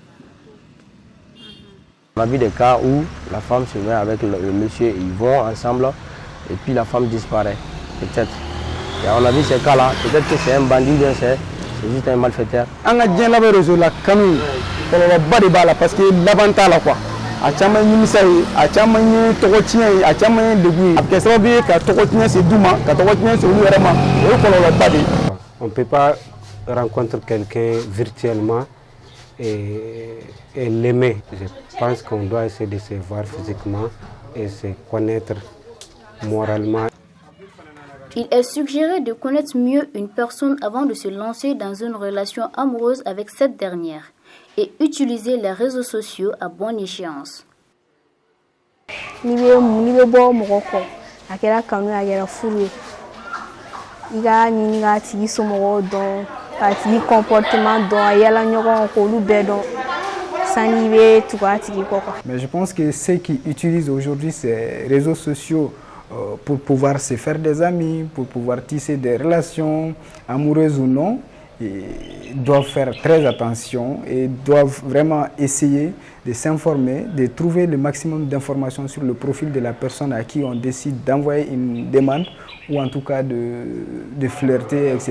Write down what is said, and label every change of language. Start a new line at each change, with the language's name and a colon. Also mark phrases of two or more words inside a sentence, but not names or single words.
French: On a vu des cas où la femme se met avec le monsieur, ils vont ensemble et puis la femme disparaît, peut-être. Et on a vu ces cas-là, peut-être que c'est un bandit, bien c'est juste un malfaiteur. On a bien la réseau la canou, on va pas de balle parce que l'avantage là quoi.
Bambara: A caman ɲimisa ye a caman ye tɔgɔtiɲɛ ye a caman ye degun ye a bɛ kɛ sababu ye ka tɔgɔtiɲɛ se du ma ka tɔgɔtiɲɛ se olu yɛrɛ ma o ye kɔlɔlɔba de ye.
French: On ne peut pas rencontrer quelqu'un virtuellement et l'aimer. Je pense qu'on doit essayer de se voir physiquement et se connaître moralement. Il est suggéré de connaître mieux une personne avant de se lancer dans une relation amoureuse avec cette dernière et utiliser les réseaux sociaux à bonne échéance.
Bambara: I ka ɲini k'a tigi somɔgɔw dɔn k'a tigi comportement dɔn a yala ɲɔgɔn k'olu bɛɛ dɔn sani I bɛ tugu a tigi kɔ quoi.
French: Mais je pense que ceux qui utilisent aujourd'hui ces réseaux sociaux pour pouvoir se faire des amis, pour pouvoir tisser des relations amoureuses ou non, ils doivent faire très attention et doivent vraiment essayer de s'informer, de trouver le maximum d'informations sur le profil de la personne à qui on décide d'envoyer une demande ou en tout cas de flirter, etc.